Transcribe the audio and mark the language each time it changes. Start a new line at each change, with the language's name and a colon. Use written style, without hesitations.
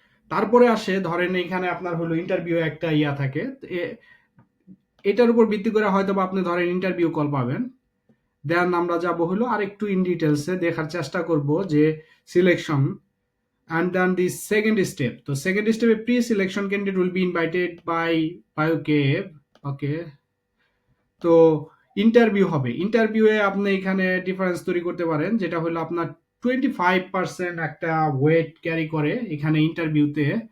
Bangla: তারপরে আসে ধরেন এইখানে আপনার হলো ইন্টারভিউ একটা ইয়া থাকে। এটার উপর ভিত্তি করে হয়তো বা আপনি ধরেন ইন্টারভিউ কল পাবেন। দেন আমরা যাব হলো আর একটু ইন ডিটেলসে দেখার চেষ্টা করব যে selection,
English: and then the second step. So second step, a pre-selection candidate will be invited by BioCave. Okay, তো
Bangla: ইন্টারভিউ হবে। ইন্টারভিউয়ে আপনি এখানে ডিফারেন্স তৈরি করতে পারেন, যেটা হলো আপনার 25% একটা ওয়েট ক্যারি করে এখানে ইন্টারভিউতে।